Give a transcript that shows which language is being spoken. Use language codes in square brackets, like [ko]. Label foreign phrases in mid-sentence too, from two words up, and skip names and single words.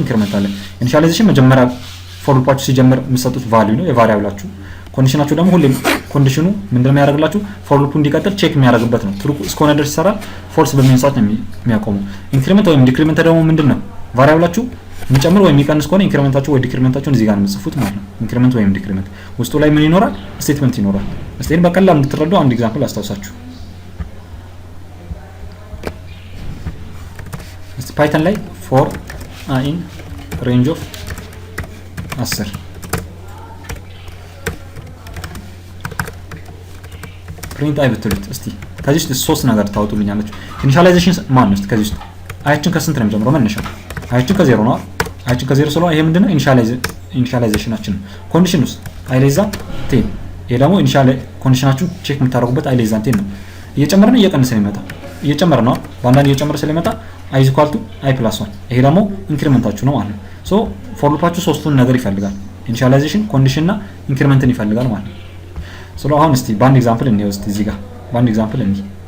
[am] ኢንክሪመንት አለ ኢኒሺያላይዜሽን መጀመሪያ ፎር ሉፓችሁ ሲጀምር የምትሰጡት ቫልዩ ነው የቫሪያብላችሁ ኮንዲሽናችሁ ደግሞ ሁሌም ኮንዲሽኑ ምንድነው የሚያደርግላችሁ ፎር ሉፑ እንዲቀጥል ቼክ የሚያደርግበት ነው ትሩ እስከሆነ ድረስ ይሰራል ፎልስ በሚሆን ሰዓት ነው የሚያቆመው ኢንክሪመንት ወይም ዲክሪመንት ደግሞ ምንድነው ቫሪያብላችሁ የሚጨምር ወይም የሚቀንስ ከሆነ ኢንክሪመንታችሁ ወይ ዲክሪመንታችሁን እዚህ ጋር ነው የምትጽፉት ማለት ነው ኢንክሪመንት ወይም ዲክሪመንት ውስጡ ላይ ምን ይኖራል ስቴትመንት ይኖራል እስቲ በቀላሉ እንድትረዱ አንድ ኤግዛምፕል አስታውሳችሁ እስቲ ፓይተን ላይ [en] for a in range of 10 print i [am] ብትሉት እስቲ ከዚህ ውስጥ ሶስት ነገር ታወጡልኛላችሁ ኢኒሺያላይዜሽን ማን ነው ከዚህ ውስጥ አይችን ከስንት ነው የሚጀምረው መነሻ አይችን ከ0 ነው አይችን ከ0 ስለሆነ ይሄ ምንድነው ኢኒሺያላይዜሽናችን ኮንዲሽን ውስጥ አይሌዛ 10 ይሄ ደግሞ ኢኒሺያል ኮንዲሽናችሁን ቼክ የምታደርጉበት አይሌዛ 10 ነው እየጨመረ ነው እየቀነሰ ነው የሚመጣው እየጨመረ ነው በአንዳንድ እየጨመረ ስለሚመጣ [en] i is equal to i plus 1 [am] ይሄ ደግሞ ኢንክሪመንታችሁ ነው ማለት ነው ሶ ፎር ሉፓችሁ ሶስቱን ነገር ይፈልጋል ኢኒሺያላይዜሽን ኮንዲሽን እና ኢንክሪመንትን ይፈልጋል ማለት ነው ሶ አሁን እስቲ በአንድ ኤግዛምፕል እንየው እዚህ ጋር በአንድ ኤግዛምፕል እንይ